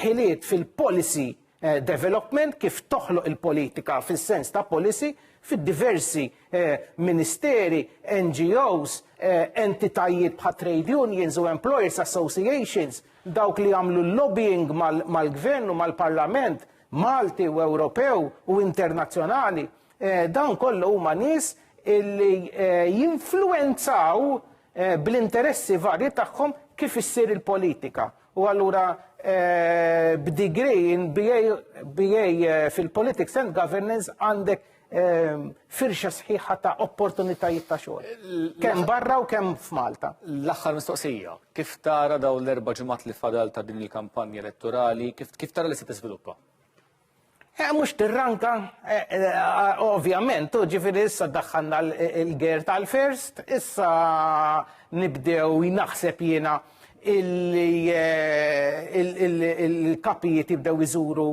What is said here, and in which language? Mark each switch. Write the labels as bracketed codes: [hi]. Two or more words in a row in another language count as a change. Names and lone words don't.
[mt] ħiliet fil- [en] policy development, [mt] kif toħloq il-politika fis-sens ta' policy, fid-diversi ministeri, NGOs, entitajiet bħal [en] trade unions [mt] u [en] employers associations, [mt] dawk li għamlu lobbying mal-gvern u mal-parlament, Malti u Ewropew u internazzjonali, dawn kollu huma nies illi jinfluenzaw bl-interessi varji tagħhom kif issir il-politika. U allura b' [en] degree in BA [mt] fil- [en] Politics and Governance [mt] għandek firxa sħiħa ta' opportunitajiet ta' xogħol. Kemm barra u kemm f'Malta. L-aħħar mistoqsija, kif tara dawn l-erba' ġimgħat li fadal ta' din il-kampanja elettorali, kif tara li se tiżviluppa? Mhux tirranka, ovvjament, ġifieri issa ddaħħalna l-ger tal-first, issa nibdew naħseb jiena il-kapijiet jibdew iżuru